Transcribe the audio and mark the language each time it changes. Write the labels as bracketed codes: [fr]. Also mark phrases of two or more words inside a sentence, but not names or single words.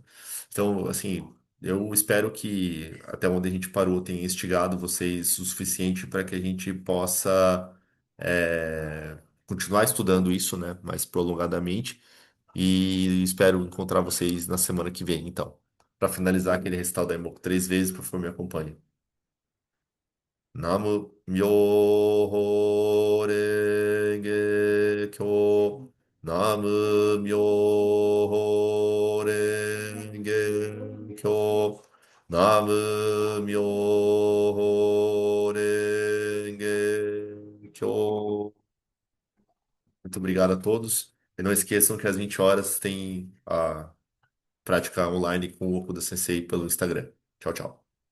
[pt] Então, assim, eu espero que até onde a gente parou tenha instigado vocês o suficiente para que a gente possa continuar estudando isso, né, mais prolongadamente. E espero encontrar vocês na semana que vem, então. Para finalizar aquele recital da Emoco 3 vezes, por favor, me acompanhe. [ja] 南無妙法蓮華経. 南無妙法蓮華経. 南無妙法蓮華経. [pt] Muito obrigado a todos. E não esqueçam que às 20 horas tem a prática online com o Okuda Sensei pelo Instagram. Tchau, tchau.